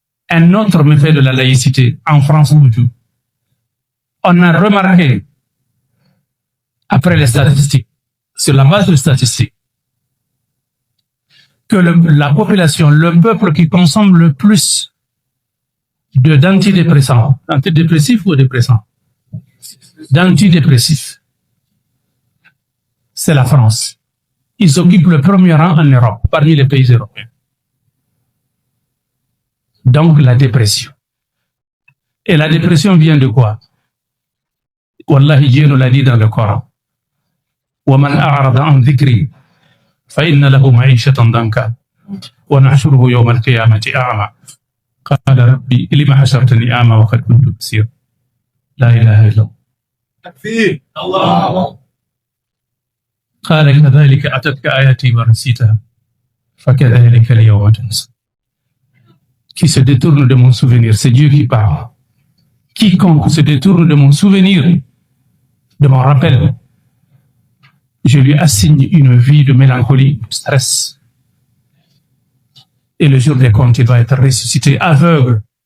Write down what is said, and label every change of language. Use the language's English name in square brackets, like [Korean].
[French] Un autre méfait de la laïcité en France toujours. On a remarqué, après les statistiques, sur la base de statistiques, que la population, le peuple qui consomme le plus d'antidépressants, antidépressifs ou dépressants, d'antidépressifs, c'est la France. Ils occupent le premier rang en Europe, parmi les pays européens. Donc la dépression. Et la dépression vient de quoi? Wallahi, Dieu nous l'a dit dans le Coran. [Arabic] وَمَنْ أَعْرَضَ عَنْ ذِكْرِي فَإِنَّ لَهُ مَعِيشَةً ضَنكًا وَنَحْشُرُهُ يَوْمَ الْقِيَامَةِ أَعْمَى قال ربي لم حشرتني أعمى وقد كنت بصيرا لا إله إلا الله قال كذلك أتتك آياتي ونسيتها فكذلك اليوم تنسى. [French] Qui se détourne de mon souvenir, c'est Dieu qui parle. Quiconque se détourne de mon souvenir, de mon rappel, je lui assigne une vie de mélancolie, de stress. Et le jour des comptes, il va être ressuscité aveugle.